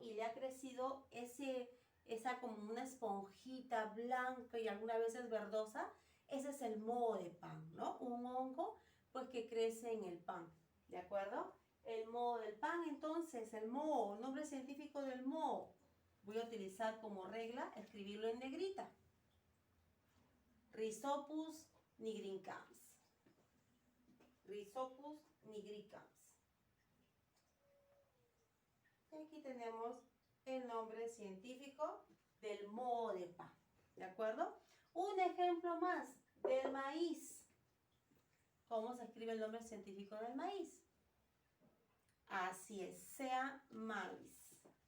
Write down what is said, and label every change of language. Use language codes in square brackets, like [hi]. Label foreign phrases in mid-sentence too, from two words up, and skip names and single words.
[es] Y le ha crecido esa como una esponjita blanca y algunas veces verdosa. Ese es el moho de pan, ¿no? Un hongo, pues, que crece en el pan, ¿de acuerdo? El moho del pan, entonces, el moho, nombre científico del moho. Voy a utilizar como regla escribirlo en negrita. Rhizopus nigricans. Rhizopus nigricans. Y aquí tenemos el nombre científico del moho de pan, ¿de acuerdo? Un ejemplo más del maíz. ¿Cómo se escribe el nombre científico del maíz? Así es, sea maíz.